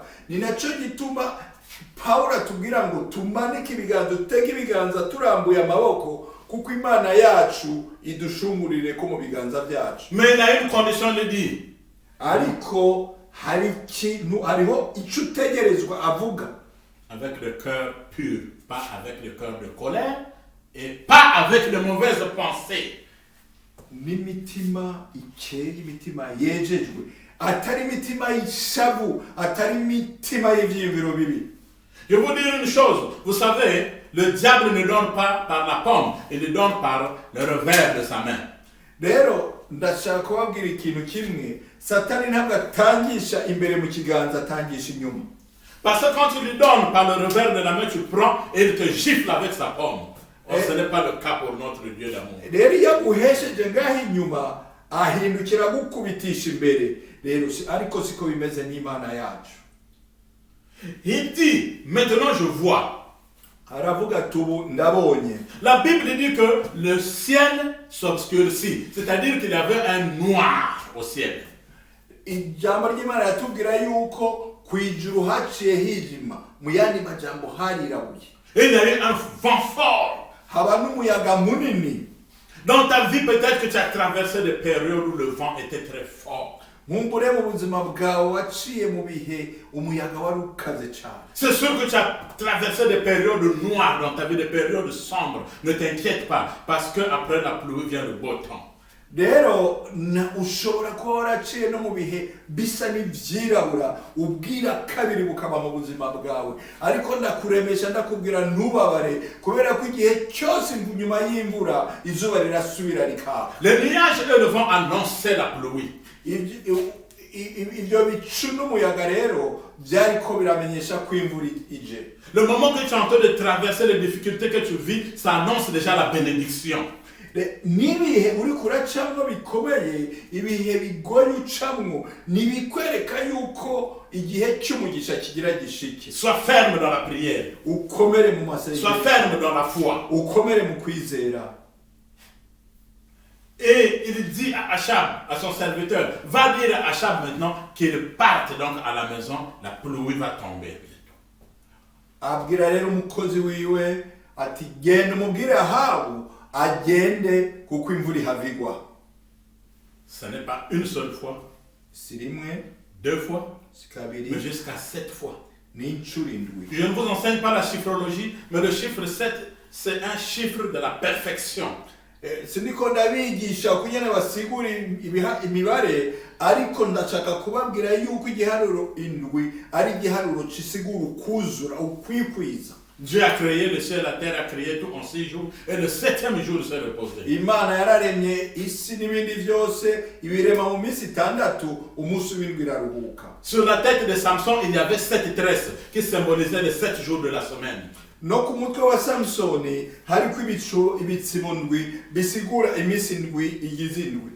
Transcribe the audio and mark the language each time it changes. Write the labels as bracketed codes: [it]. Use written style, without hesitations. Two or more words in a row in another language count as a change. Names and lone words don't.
[rn] Ni naco gituma Paulo atubwira ngo tumanike ibiganza, tutege ibiganza turambuye amaboko, kuko Imana yacu idushungurire ko mu biganza byacu. [fr] Mais il y a une condition, il dit. [rn] Ariko hari ikintu, hariho icyo utegerezwa avuga. [fr] Avec le cœur pur, pas avec le cœur de colère et pas avec de mauvaises pensées. [rn] N'imitima ikeye, imitima yejejwe, atari imitima y'ishavu, atari imitima y'ivyiyumviro bibi. [fr] Je vais vous dire une chose, vous savez, le diable ne donne pas par la pomme, il donne par le revers de sa main. [rn] Rero ndashaka kubabwira ikintu kimwe, Satani ntabwo atangisha imbere mu kiganza, atangisha inyuma. [fr] Parce que quand tu lui donnes par le revers de la main, tu prends et il te gifle avec sa pomme. Or, ce n'est pas le cas pour notre Dieu d'amour. [rn] Rero iyo aguhesheje ngaho inyuma, ahindukira gukubitisha imbere. Rero ariko siko bimeze n'Imana yacu. [fr] Il dit, maintenant je vois. [rn] aravuga ati ubu ndabonye. [fr] La Bible dit que le ciel s'obscurcit, c'est-à-dire qu'il y avait un noir au ciel. [rn] Ijambo ry'Imana yatubwira yuko ku ijuru haciye hijima, mu yandi majambo harirabuye. [fr] Et il y a eu un vent fort. [rn] Haba n'umuyaga munini. [fr] Dans ta vie, peut-être que tu as traversé des périodes où le vent était très fort. [rn] Nkumbure mu buzima bwawe waciye mu bihe umuyaga wari ukaze cyane. [fr] C'est sûr que tu as traversé des périodes noires dans ta vie, des périodes sombres. Ne t'inquiète pas, parce qu'après la pluie vient le beau temps. [rn] Rero ushobora kuba waraciye no mu bihe bisa n'ivyirabura ubwira kabiri bukaba mu buzima bwawe, ariko ndakuremesha ndakubwira ntubabare kubera ko igihe cyose nyuma y'imvura izuba rirasubira rikaka. [fr] Les nuages et le vent annonçaient la pluie. [rn] Ibyo bicu n'umuyaga rero byariko biramenyesha ko imvura ije. [fr] Le moment que tu es en train de traverser les difficultés que tu vis, ça annonce déjà la bénédiction. [rn] Nibihe uri kuracamwo bikomeye, ibihe bigoye ucamwo nibikwereka yuko igihe cy'umugisha kigira gishike. [fr] Sois ferme dans la prière. [rn] Ukomere mu masengesho. [fr] Sois ferme dans la foi. [rn] Ukomere mu kwizera. [fr] Et il dit à Achab, à son serviteur, va dire à Achab maintenant qu'il parte donc à la maison, la pluie va tomber bientôt. [rn] Abwira rero umukozi wiwe ati genda umubwire Ahabu agende kuko imvura ihavigwa. [fr] Ce n'est pas une seule fois, [rn] Si rimwe, [fr] deux fois, [rn] si kabiri, [fr] mais jusqu'à 7 fois. [rn] n'inshuro indwi. [fr] Je ne vous enseigne pas la chiffrologie, mais le chiffre 7, c'est un chiffre de la perfection. [rn] Siniko ndabigisha kunyene basigura imibare, ariko ndashaka kubabwira yuko igiharuro indwi ari igiharuro cisigura ukuzura, ukwikwiza. [fr] Dieu a créé le ciel, la terre, a créé tout en 6 jours, et le 7e jour s'est reposé. [rn] Imana yararemye isi n'ibindi byose ibirema mu minsi itandatu, umunsi w'indwi iraruhuka. [fr] Sur la tête de Samson, il y avait 7 tresses qui symbolisaient les 7 jours de la semaine. [rn] No ku mutwe wa Samsoni hariko ibitsibo ndwi bisigura iminsi indwi igize indwi.